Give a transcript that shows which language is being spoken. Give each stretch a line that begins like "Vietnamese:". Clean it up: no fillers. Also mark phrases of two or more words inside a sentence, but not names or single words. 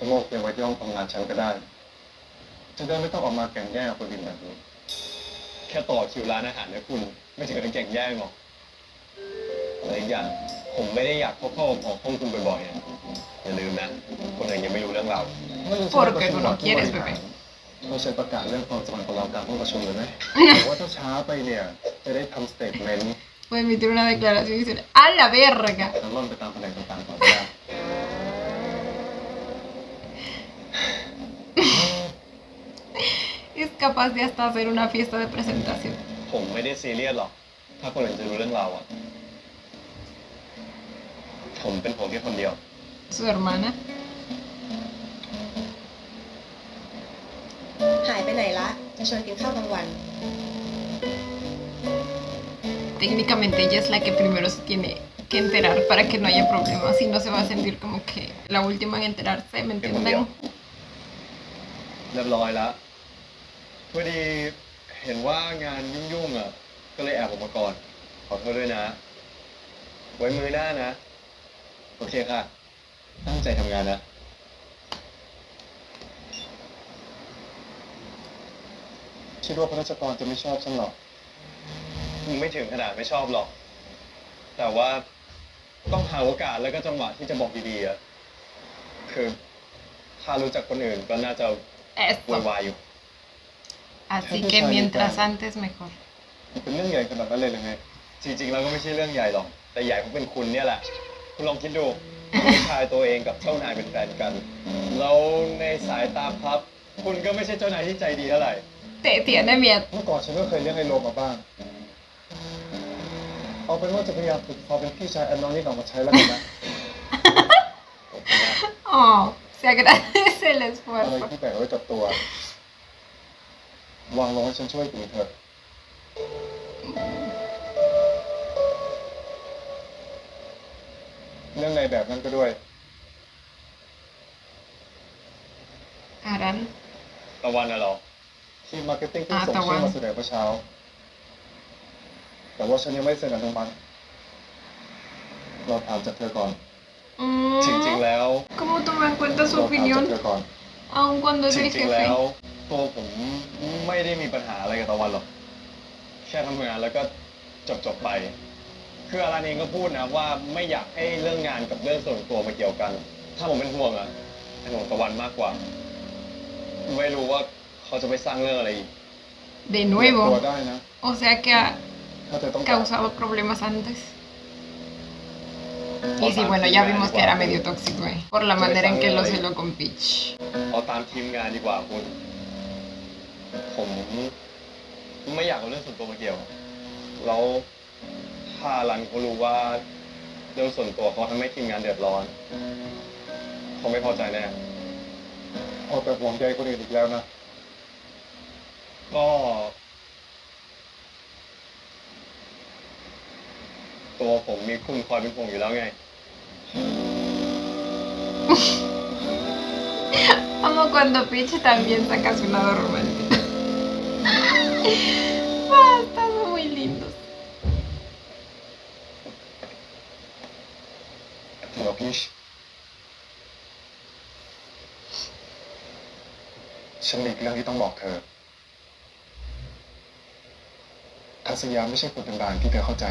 Thai: โลกเก็บไว้ที่ห้องทำงานฉันก็ได้ จะได้ไม่ต้องออกมาแข่งแย่งกับคนอื่นแบบนี้ แค่ต่อคิวร้านอาหารนะคุณ ไม่ถึงกับแข่งแย่งหรอกอะไรอีกอย่างผมไม่ได้อยากเข้าออกห้องคุณบ่อยๆนะอย่าลืมนะ คนอื่นยังไม่รู้เรื่องเรา
Spanish: Porque tú no quieres, bebé.
Thai: เราใช้ประกาศเรื่องความสัมพันธ์ของเรากลางห้องประชุมเลยไหม แต่ว่าถ้าช้าไปเนี่ย จะได้ทำสเตทเมนต์
Spanish: Voy a emitir una declaración y decir, ¡a la verga!
Thai: แล้วล่อนไปตามแผนกต่างๆก่อนก็ได้
Spanish: Y es capaz de hasta hacer una fiesta de presentación.
Thai: ผมไม่ได้ซีเรียสหรอก ถ้าคนอื่นจะรู้เรื่องเราอะผมเป็นห่วงแค่คนเดียว
Spanish: Su hermana.
Thai: หายไปไหนละ จะชวนกินข้าวกลางวัน
Spanish: Técnicamente ella es la que primero se tiene que enterar para que no haya problemas y no se va a sentir como que la última en enterarse, ¿me entienden?
Thai: เรียบร้อยแล้วพอดีเห็นว่างานยุ่งๆอะก็เลยแอบออกมาก่อน ขอโทษด้วยนะ ไว้มือหน้านะ โอเคค่ะ ตั้งใจทำงานนะ คิดว่าพระราชกรจะไม่ชอบฉันหรอกไม่ถึงขนาดไม่ชอบหรอก แต่ว่าต้องหาโอกาสแล้วก็จังหวะที่จะบอกดีๆอะคือถ้ารู้จักคนอื่นก็น่าจะโว
Spanish: Eso.
Thai: ยวายอยู่
Spanish: Así que mientras antes mejor.
Thai: เป็นเรื่องใหญ่ขนาดนั้นเลยหรือไง จริงๆแล้วก็ไม่ใช่เรื่องใหญ่หรอก แต่ใหญ่เพราะเป็นคุณเนี่ยแหละ คุณลองคิดดู ผู้ชายตัวเองกับเจ้านายเป็นแฟนกัน แล้วในสายตาพับ คุณก็ไม่ใช่เจ้านายที่ใจดีเท่าไหร่
Spanish: Te tiene miedo.
Thai: เมื่อก่อนฉันก็เคยเลี้ยงไฮโลมาบ้าง เอาเป็นว่าจะพยายามฝึกความเป็นพี่ชายอันน้องนี่ออกมาใช้แล้วกันนะ
Spanish: Oh, se agradece el
Thai: อะไร
Spanish: esfuerzo.
Thai: ที่แบกไว้กับตัว วางลงให้ฉันช่วยคุณเถอะ เรื่องในแบบนั้นก็ด้วย
Spanish: Harán.
Thai: ตะวันน่ะเหรอทีมมาร์เก็ตติ้งที่ส่ง ตะวั ชื่อน มาเสนอเมื่อเช้า แต่ว่าฉันยังไม่เซ็นอนุมัติเราถามจากเธอก่อน จริงๆ แล้ว
Spanish: ¿Cómo toma en cuenta su
Thai: เราถามจาก
Spanish: opinión
Thai: เธอก่อน
Spanish: aun cuando es
Thai: จ
Spanish: el
Thai: ริงๆ แล้
Spanish: jefe?
Thai: วตัวผมไม่ได้มีปัญหาอะไรกับตะวันหรอก แค่ทำงานแล้วก็จบไป คืออารันเองก็พูดนะว่าไม่อยากให้เรื่องงานกับเรื่องส่วนตัวมาเกี่ยวกัน ถ้าผมเป็นห่วงอะเป็นห่วงตะวันมากกว่า ไม่รู้ว่าเขาจะไปสร้างเรื่องอะไรอีก
Spanish: De
Thai: ตัว
Spanish: nuevo.
Thai: ได้นะ
Spanish: O sea que ha
Thai: ถ้าเธอต้องการ
Spanish: causado problemas antes. Y sí, bueno, ya vimos que era medio tóxico, por la manera en que lo celó con Peach.
Thai: เอาตามทีมงานดีกว่าคุณ ผมไม่อยากเอาเรื่องส่วนตัวมาเกี่ยว แล้วถ้ารันเขารู้ว่าเรื่องส่วนตัวเขาทำให้ทีมงานเดือดร้อนเขาไม่พอใจแน่เอาแต่ห่วงใยคนอื่นอีกแล้วนะ ก็ตัวผมมีคุณคอยเป็นห่วงอยู่แล้วไง
Spanish: Amo cuando Peach también saca su lado romántico. Basta, son muy lindos.
Thai: เดี๋ยวพี่ฉันมีเรื่องที่ต้องบอกเธอทัศยาไม่ใช่คนธรรมดาที่เธอเข้าใจ